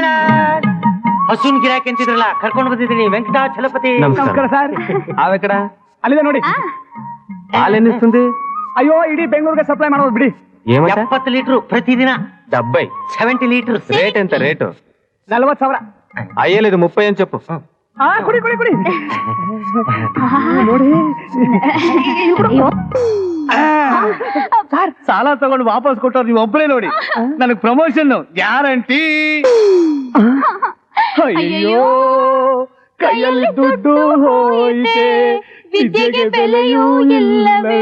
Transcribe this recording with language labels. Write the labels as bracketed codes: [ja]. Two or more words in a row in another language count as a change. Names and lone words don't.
[kn] ಹಸುನ್ ಗಿರಾಕಿ ಅಂತಿದ್ರಲ್ಲ, ಕರ್ಕೊಂಡು ಬಂದಿದ್ದೀನಿ ವೆಂಕಟಾಚಲಪತಿ. ನಮಸ್ಕಾರ ಸರ್. ಆ ವೆಂಕಟ ಅಲ್ಲಿದೆ ನೋಡಿ. [te] ಹಾಲೆನ್ನಿస్తుంది? [kn] ಅಯ್ಯೋ, ಇಡೀ ಬೆಂಗಳೂರಿಗೆ ಸಪ್ಲೈ ಮಾಡೋದು ಬಿಡಿ. 70 ಲೀಟರ್ ಪ್ರತಿದಿನ. [te] డెబ్బై [kn] 70 ಲೀಟರ್. ರೇಟ್ ಎಂತ ರೇಟು? 40,000. [te] అయ్యేలేదు 30 అని చెప్పు. [kn] ಕುಡಿ ಕುಡಿ ಕುಡಿ ನೋಡಿ. ಸರ್, ಸಾಲ ತಗೊಂಡು ವಾಪಸ್ ಕೊಟ್ಟವ್ರು ನೀವು ಒಬ್ಬರೇ ನೋಡಿ. ನನಗ್ ಪ್ರಮೋಷನ್ ಗ್ಯಾರಂಟಿ. ಅಯ್ಯೋ, ಕೈಯಲ್ಲಿ ದುಡ್ಡು ಹೋಯಿತೆ, ವಿದ್ಯೆಗೆ ಬೆಲೆಯೂ ಇಲ್ಲವೇ.